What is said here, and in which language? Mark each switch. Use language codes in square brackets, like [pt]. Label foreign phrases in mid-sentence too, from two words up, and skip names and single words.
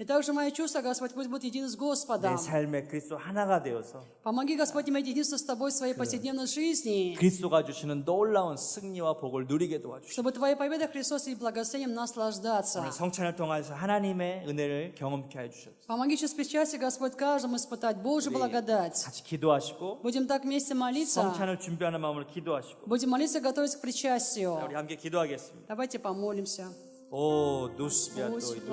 [ru] И также мои чувства, Господь, пусть будут едины с Господом. [ko] 내 삶에 그리스도 하나가 되어서 [ru] Помоги, Господь, иметь единство с тобой в своей повседневной жизни, [ko] 그리스도가 주시는 놀라운 승리와 복을 누리게 도와주시고 [ru] чтобы Твоей победой Христос и благословением наслаждаться. [ko] 오늘 성찬을 통해서 하나님의 은혜를 경험케 해주셨습니다. [ru] Помоги через причастие, Господь, каждому испытать Божью благодать. [ko] 같이 기도하시고 [ru] Будем так вместе молиться. [ko] 성찬을 준비하는 마음으로 기도하시고 [ru] Будем молиться, готовиться к причастию. [ko] 우리 함께 기도하겠습니다. [ru] Давайте помолимся. 오 누스비아토